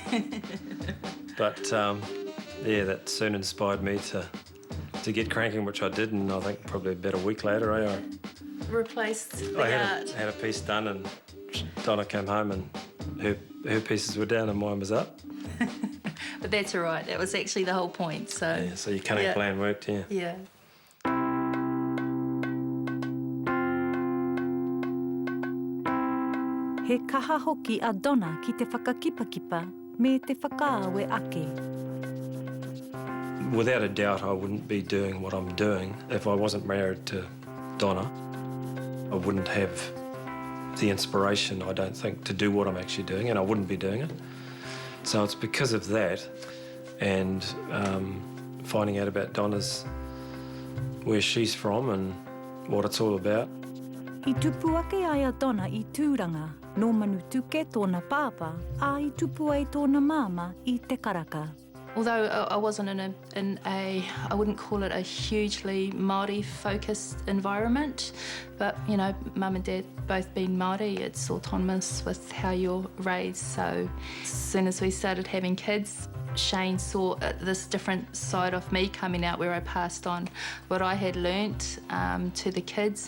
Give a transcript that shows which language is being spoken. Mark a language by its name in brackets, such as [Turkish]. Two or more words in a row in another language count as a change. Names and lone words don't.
[English] But, yeah, that soon inspired me to get cranking, which I did, and I think probably about a week later, I Replaced the art. had a piece done, and Donna came home and her pieces were down and mine was up. But that's all right. That was actually the whole point, so... Yeah, so your cunning plan worked, yeah. Yeah. [Māori] He kaha hoki a Donna ki te whakakipakipa me te whakaawe ake. [English] Without a doubt, I wouldn't be doing what I'm doing if I wasn't married to Donna. I wouldn't have the inspiration, I don't think, to do what I'm actually doing, and I wouldn't be doing it. So it's because of that and finding out about Donna's, where she's from and what it's all about. [Māori] I tupu ake aia dona I tūranga, no manu tuke tōna pāpā, a I tupu ai tōna māma I te karaka. [English] Although I wasn't in a, I wouldn't call it a hugely Māori-focused environment, but, you know, mum and dad both being Māori, it's autonomous with how you're raised. So as soon as we started having kids, Shane saw this different side of me coming out where I passed on what I had learnt to the kids.